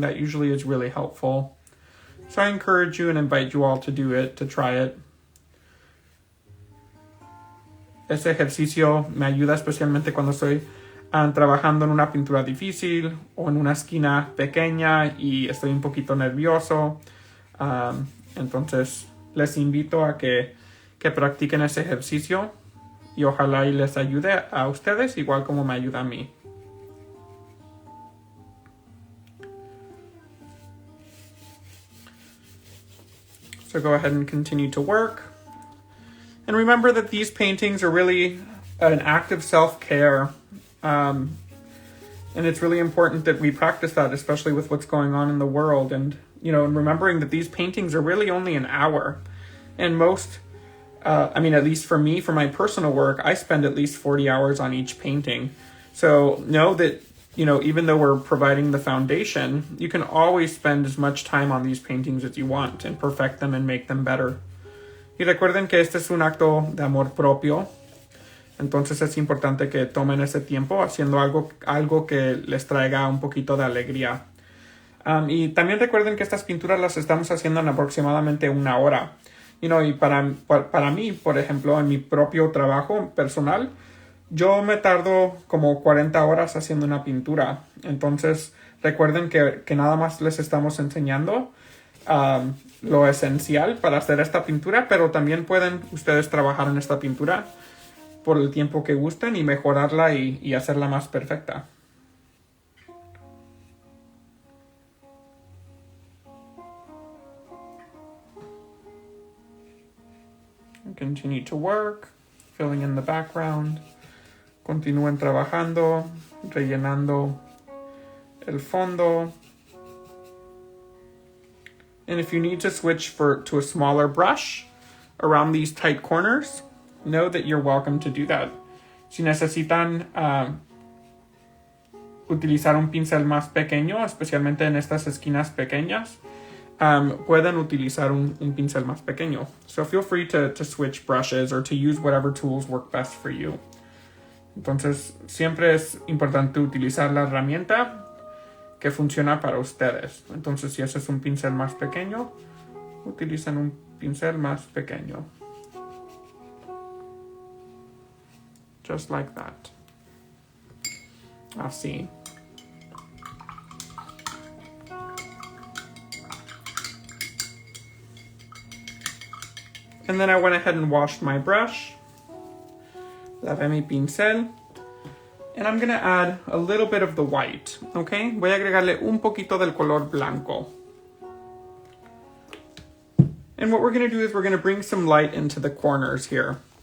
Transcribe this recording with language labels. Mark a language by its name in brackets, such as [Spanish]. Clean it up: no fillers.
[English] That usually is really helpful. So I encourage you and invite you all to do it, to try it. [Spanish] Ese ejercicio me ayuda especialmente cuando estoy trabajando en una pintura difícil o en una esquina pequeña y estoy un poquito nervioso. Entonces les invito a que practiquen ese ejercicio y ojalá y les ayude a ustedes igual como me ayuda a mí. [English] So go ahead and continue to work. And remember that these paintings are really an act of self-care. And it's really important that we practice that, especially with what's going on in the world. And, and remembering that these paintings are really only an hour. And most, at least for me, for my personal work, I spend at least 40 hours on each painting. So know that, even though we're providing the foundation, you can always spend as much time on these paintings as you want and perfect them and make them better. [Spanish] Y recuerden que este es un acto de amor propio. Entonces es importante que tomen ese tiempo haciendo algo que les traiga un poquito de alegría. Y también recuerden que estas pinturas las estamos haciendo en aproximadamente una hora. Y para mí, por ejemplo, en mi propio trabajo personal, yo me tardo como 40 horas haciendo una pintura. Entonces recuerden que nada más les estamos enseñando lo esencial para hacer esta pintura, pero también pueden ustedes trabajar en esta pintura por el tiempo que gusten y mejorarla y hacerla más perfecta. [English] Continue to work, filling in the background. [Spanish] Continúen trabajando, rellenando el fondo. [English] And if you need to switch to a smaller brush around these tight corners, know that you're welcome to do that. [Spanish] Si necesitan utilizar un pincel más pequeño, especialmente en estas esquinas pequeñas, pueden utilizar un pincel más pequeño. [English] So feel free to switch brushes or to use whatever tools work best for you. [Spanish] Entonces, siempre es importante utilizar la herramienta que funciona para ustedes. Entonces, si ese es un pincel más pequeño, utilicen un pincel más pequeño. [English] Just like that. [Spanish] Así. [English] And then I went ahead and washed my brush. [Spanish] Lavé mi pincel. [English] And I'm going to add a little bit of the white, okay? [Spanish] Voy a agregarle un poquito del color blanco. [English] And what we're going to do is we're going to bring some light into the corners here.